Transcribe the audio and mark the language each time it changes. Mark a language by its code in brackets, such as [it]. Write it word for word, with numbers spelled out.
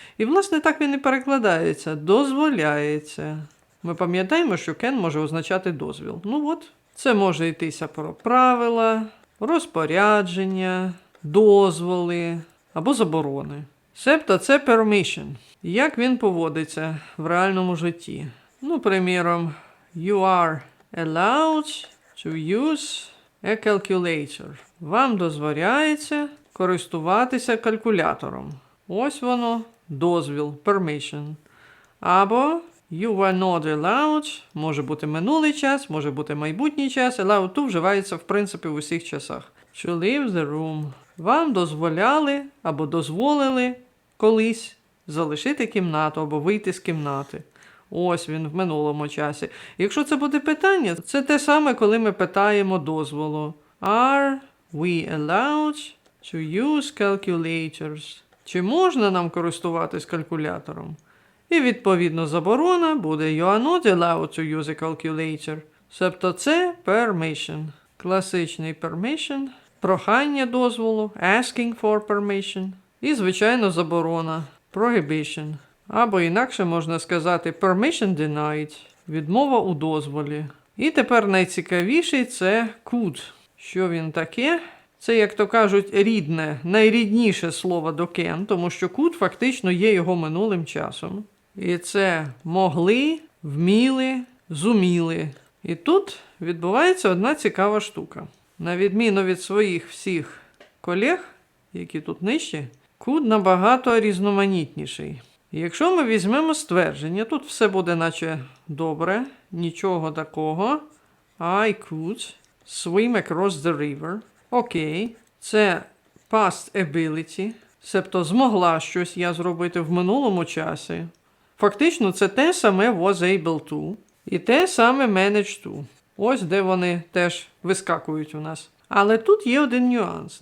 [uk] І, власне, так він і перекладається. Дозволяється. Ми пам'ятаємо, що can може означати дозвіл. Ну от, це може йтися про правила, розпорядження, дозволи або заборони. Себто це permission. Як він поводиться в реальному житті? Ну, приміром, [en] you are allowed to use a calculator. [uk] Вам дозволяється користуватися калькулятором. Ось воно, дозвіл, permission. Або [en] you were not allowed, [uk] може бути минулий час, може бути майбутній час. Allowed to вживається, в принципі, в усіх часах. [en] To leave the room. [uk] Вам дозволяли або дозволили колись залишити кімнату або вийти з кімнати. Ось він в минулому часі. Якщо це буде питання, це те саме, коли ми питаємо дозволу. [en] Are we allowed to use calculators? [uk] Чи можна нам користуватись калькулятором? І відповідно заборона буде [en] You are not allowed to use a calculator. [uk] Себто це permission. Класичний permission, прохання дозволу, [en] asking for permission. [uk] І, звичайно, заборона, prohibition. Або інакше можна сказати [en] permission denied, [uk] відмова у дозволі. І тепер найцікавіший – це could. Що він таке? Це, як то кажуть, рідне, найрідніше слово до can, тому що could фактично є його минулим часом. І це могли, вміли, зуміли. І тут відбувається одна цікава штука. На відміну від своїх всіх колег, які тут нижчі, could набагато різноманітніший. Якщо ми візьмемо ствердження, тут все буде наче добре, нічого такого. [en] I could swim across the river. [uk] Окей, це past ability, себто змогла щось я зробити в минулому часі. Фактично, це те саме was able to і те саме managed to. Ось де вони теж вискакують у нас. Але тут є один нюанс.